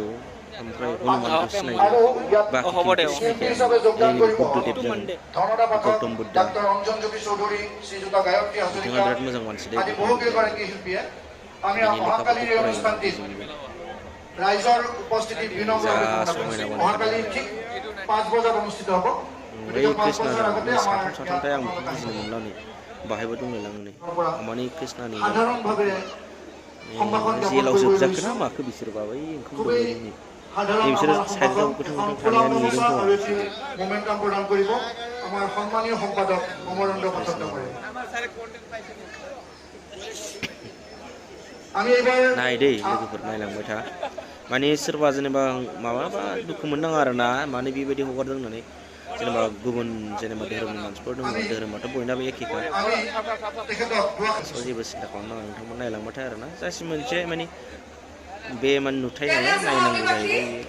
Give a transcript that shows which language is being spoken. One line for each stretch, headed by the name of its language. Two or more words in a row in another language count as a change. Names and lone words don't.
Assamese: আৰু শিল্পী হিচাপে যোগদান কৰিব গৌতম বুদ্ধ ডক্টৰ ৰঞ্জন জ্যোতি চৌধুৰী শ্ৰীযুতা গায়ত্ৰী হাজৰিকা আদি বহু কেইগৰাকী শিল্পীয়ে আমি অহাকালিৰ এই অনুষ্ঠানটিত ৰাইজৰ উপস্থিতি বিনম্ৰ অহাকালি ঠিক 5 বজাত অনুষ্ঠিত হ'ব গতিকে 5 বজাৰ আগতে আমাৰ
Bodo: बाहायबो दंलायलाङो नै माने कृष्णानि
Assamese: সাধাৰণভাৱে
Bodo: जेलाव जोबजाखो ना माखो बिसोरबा बै ओंखाम दौलायदों बिसोरो साइडआव गोथां गोथां थानाया नुदों खोमा
Assamese: মোমেণ্টাম প্ৰদান কৰিব আমাৰ সন্মানীয় সম্পাদক অমৰেন্দ্ৰ পাঠক ডাঙৰীয়া আমি এবাৰ
Bodo: नाय दै लोगोफोर नायलांबाय था माने सोरबा जेनेबा माबाबा दुखु मोननाङा आरो ना माने बेबायदि हगारदों होननानै जेनेबा गुबुन जेनेबा धोरोमनि मानसिफोर दङ धोरोमाथ' बयनाबो एखेखा जेबो सिन्था खालामनाङा नोंथांमोन नायलांबाथाय आरो ना जास्ट मोनसे माने बे माने नुथाय नालाय नायनांगौ जाहैबाय